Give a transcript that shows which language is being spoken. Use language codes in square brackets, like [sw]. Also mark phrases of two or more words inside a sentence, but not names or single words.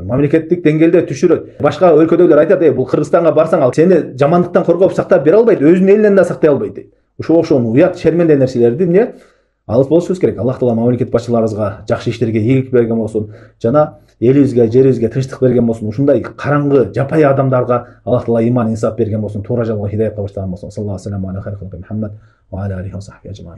[ky] Мамлекеттик деңгээлде түшүрөт. Башка өлкөдөгүлөр айтат, бул Кыргызстанга барсаң ал сени жамандыктан коргоп сактап бере албайт, өзүнүн элинен да сактай албайт дейт. Ошол уят, шерменде нерселерди эмне алыс болушубуз керек. Аллах таала мамлекет башчыларыбызга жакшы иштерге ийгилик берген болсун, жана элибизге, жерибизге тынчтык берген болсун. Ушундай караңгы, жапай адамдарга Аллах таала иман, инсап берген болсун, туура жолго хидаятка баштаган болсун. [ar] صلى الله عليه وسلم وعلى آله وصحبه أجمعين.